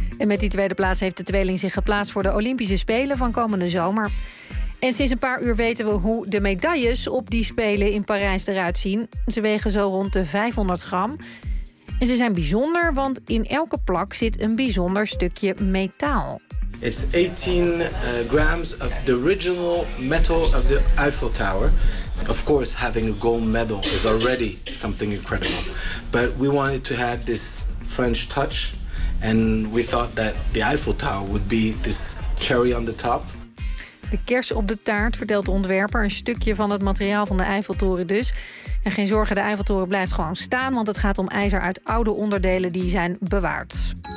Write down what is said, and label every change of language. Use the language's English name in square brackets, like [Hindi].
[Dutch] En met die tweede plaats heeft de tweeling zich geplaatst voor de Olympische Spelen van komende zomer. En sinds een paar uur weten we hoe de medailles op die Spelen in Parijs eruit zien. Ze wegen zo rond de 500 gram. En ze zijn bijzonder, want in elke plak zit een bijzonder stukje metaal. [English] It's 18 grams of the original metal of the Eiffel Tower. Of course, having a gold medal is already something incredible. But we wanted to have this French touch. And we thought that the Eiffel Tower would be this cherry on the top. [Dutch] De kers op de taart, vertelt de ontwerper. Een stukje van het materiaal van de Eiffeltoren dus. En geen zorgen, de Eiffeltoren blijft gewoon staan, want het gaat om ijzer uit oude onderdelen die zijn bewaard.